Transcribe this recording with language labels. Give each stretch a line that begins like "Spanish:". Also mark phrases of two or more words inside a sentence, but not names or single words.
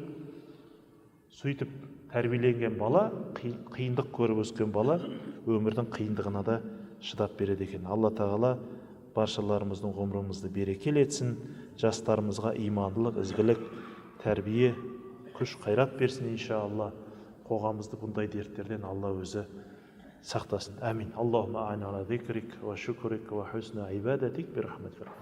Kazakh: Сөйтіп тәрбиеленген бала, қиындық көріп өскен бала өмірдің қиындығына да шыдап береді екен. Алла тағала баршаларымыздың ғұмырымызды берекелі етсін, жастарымызға имандылық, ізгілік, тәрбие, күш, қайрат берсін иншалла. Қоғамымызды бұндай дерттерден Алла өзі сақтасын.
Arabic: آمين. اللهم أعنا على ذكرك وشكرك وحسن عبادتك برحمتك.